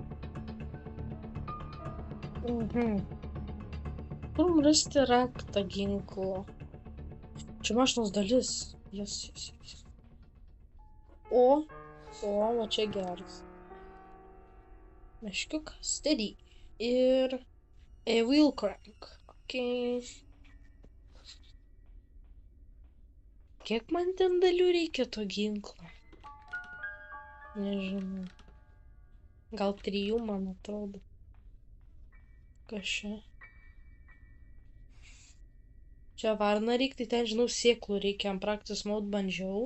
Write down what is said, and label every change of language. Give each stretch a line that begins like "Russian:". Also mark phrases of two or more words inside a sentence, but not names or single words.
Lithuanian: Turim rasti raktą ginklo. Čia mašinos dalis. Yes. O, va čia geras.
English: Meškiukas, steady. Ir a wheel crank.
Lithuanian: Ok. Kiek man ten dalių reikia to ginklo? Nežinau. Gal 3, man atrodo. Kas čia? Čia varna reikia, tai ten, žinau, sėklų reikia, ant
English: practice mode
Lithuanian: bandžiau.